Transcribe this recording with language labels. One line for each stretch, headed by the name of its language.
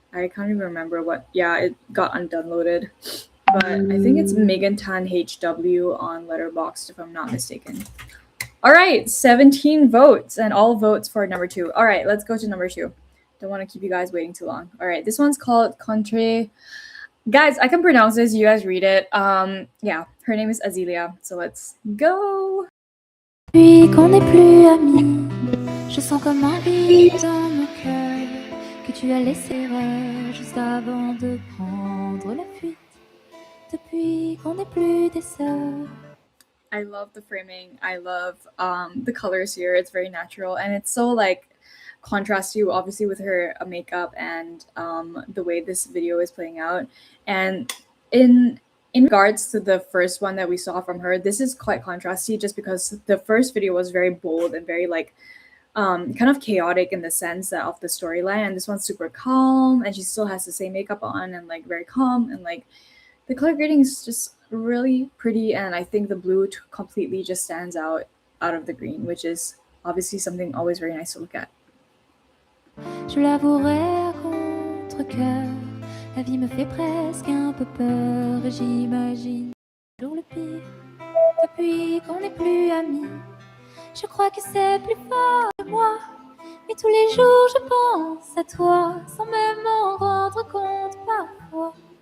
English: I can't even remember what. Yeah, it got undownloaded. But I think it's Megan Tan HW on Letterboxd, if I'm not mistaken. All right, 17 votes, and all votes for number 2. All right, let's go to number 2. Don't want to keep you guys waiting too long. All right, this one's called Contre. Guys, I can pronounce this. You guys read it. Yeah, her name is Azealia. So let's go.
French: Depuis qu'on n'est plus amis, je sens comme un vide dans mon cœur que tu as laissé erreur juste avant de prendre la fuite. Depuis qu'on n'est plus des sœurs.
English: I love the framing. I love the colors here. It's very natural and it's so like contrasty, obviously, with her makeup and the way this video is playing out. And in regards to the first one that we saw from her, this is quite contrasty just because the first video was very bold and very like kind of chaotic in the sense that of the storyline, and this one's super calm and she still has the same makeup on and like very calm, and like the color grading is just really pretty, and I think the blue completely just stands out of the green, which is obviously something always very nice to look at.
French: Je l'avouerai à contre-coeur, la vie me fait presque un peu peur et j'imagine toujours le pire. Depuis qu'on n'est plus amis, je crois que c'est plus fort que moi. Mais tous les jours je pense à toi, sans même m'en rendre compte parfois.